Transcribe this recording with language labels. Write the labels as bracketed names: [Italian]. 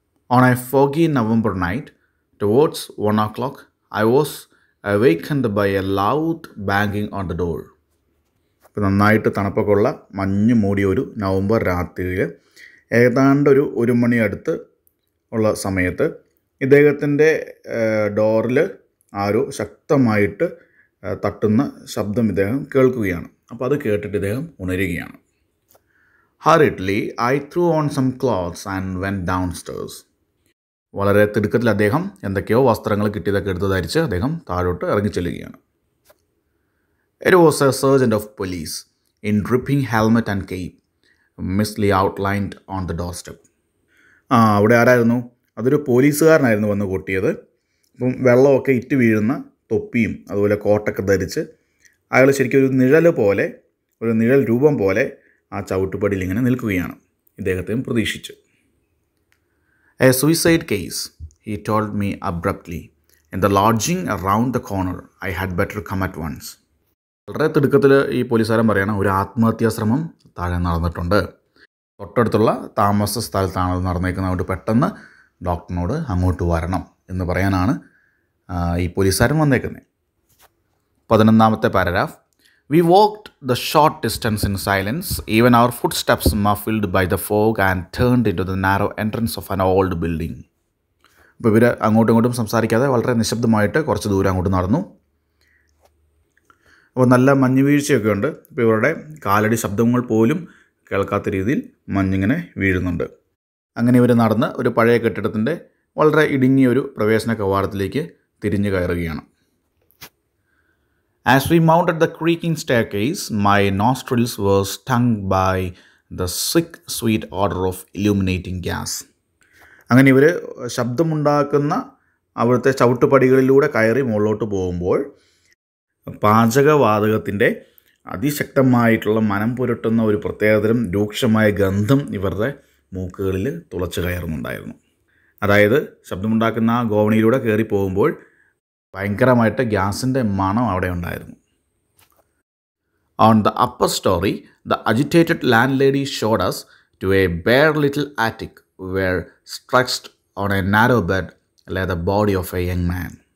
[English] On a foggy November night, towards 1 o'clock, I was awakened by a loud banging on the door. [Malayalam] ഇപ്പോൾ നന്നായിട്ട് തണുപ്പൊക്കെ ഉള്ള മഞ്ഞ് മൂടിയ ഒരു നവംബർ രാത്രിയിൽ ഏതാണ്ട് ഒരു 1 മണി അടുത്ത് ഉള്ള സമയത്ത് ഇദ്ദേഹത്തിൻ്റെ ഡോറിൽ ആരോ ശക്തമായിട്ട് തട്ടുന്ന ശബ്ദം ഇദ്ദേഹം കേൾക്കുകയാണ്. അപ്പോൾ അത് കേട്ടിട്ട് ഇദ്ദേഹം ഉണരുകയാണ്. [English] Hurriedly, I threw on some clothes and went downstairs. [Malayalam] വളരെ തിടുക്കത്തിൽ അദ്ദേഹം എന്തൊക്കെയോ വസ്ത്രങ്ങൾ കിട്ടിയതൊക്കെ എടുത്ത് ധരിച്ച് അദ്ദേഹം താഴോട്ട് ഇറങ്ങിച്ചെല്ലുകയാണ്. [English] It was a sergeant of police in dripping helmet and cape, mistily outlined on the doorstep. [Malayalam] അവിടെ ആരായിരുന്നു? അതൊരു പോലീസുകാരനായിരുന്നു വന്ന് കൊട്ടിയത്. അപ്പം വെള്ളമൊക്കെ ഇറ്റ് വീഴുന്ന തൊപ്പിയും അതുപോലെ കോട്ടൊക്കെ ധരിച്ച് അയാൾ ശരിക്കും ഒരു നിഴൽ രൂപം പോലെ ആ ചവിട്ടുപടിയിൽ ഇങ്ങനെ നിൽക്കുകയാണ് ഇദ്ദേഹത്തെയും പ്രതീക്ഷിച്ച്. [English] A suicide case, he told me abruptly. In the lodging around the corner, I had better come at once. [Malayalam] വളരെ തിടുക്കത്തിൽ ഈ പോലീസുകാരൻ പറയണം, ഒരു ആത്മഹത്യാ ശ്രമം താഴെ നടന്നിട്ടുണ്ട്, തൊട്ടടുത്തുള്ള താമസ സ്ഥലത്താണ് അത് നടന്നേക്കുന്നത്, അതുകൊണ്ട് പെട്ടെന്ന് ഡോക്ടറിനോട് അങ്ങോട്ട് വരണം എന്ന് പറയാനാണ് ഈ പോലീസുകാരൻ വന്നേക്കുന്നത്. [English] 11th paragraph. We walked the short distance in silence, even our footsteps muffled by the fog, and turned into the narrow entrance of an old building. [Malayalam] അപ്പോൾ ഇവർ അങ്ങോട്ടും ഇങ്ങോട്ടും സംസാരിക്കാതെ വളരെ നിശബ്ദമായിട്ട് കുറച്ച് ദൂരം അങ്ങോട്ട് നടന്നു. അപ്പോൾ നല്ല മഞ്ഞ് വീഴ്ചയൊക്കെ ഉണ്ട്. ഇപ്പോൾ ഇവരുടെ കാലടി ശബ്ദങ്ങൾ പോലും കേൾക്കാത്ത രീതിയിൽ മഞ്ഞിങ്ങനെ വീഴുന്നുണ്ട്. അങ്ങനെ ഇവർ നടന്ന് ഒരു പഴയ കെട്ടിടത്തിൻ്റെ വളരെ ഇടുങ്ങിയ ഒരു പ്രവേശന കവാടത്തിലേക്ക് തിരിഞ്ഞു കയറുകയാണ്. [English] As we mounted the creaking staircase, my nostrils were stung by the sick, sweet odor of illuminating gas. [Malayalam] അങ്ങനെ ഇവർ ശബ്ദമുണ്ടാക്കുന്ന അവിടുത്തെ ചവിട്ടുപടികളിലൂടെ കയറി മുകളിലോട്ട് പോകുമ്പോൾ പാചകവാതകത്തിൻ്റെ അതിശക്തമായിട്ടുള്ള മനം പുരട്ടുന്ന ഒരു പ്രത്യേകതരം രൂക്ഷമായ ഗന്ധം ഇവരുടെ മൂക്കുകളിൽ തുളച്ച് കയറുന്നുണ്ടായിരുന്നു. അതായത് ശബ്ദമുണ്ടാക്കുന്ന ആ ഗോവണിയിലൂടെ കയറി പോകുമ്പോൾ ഭയങ്കരമായിട്ട് ഗ്യാസിൻ്റെ മണം അവിടെ ഉണ്ടായിരുന്നു. [English] On the upper story, the agitated landlady showed us to a bare little attic where stretched on a narrow bed lay the body of a young man.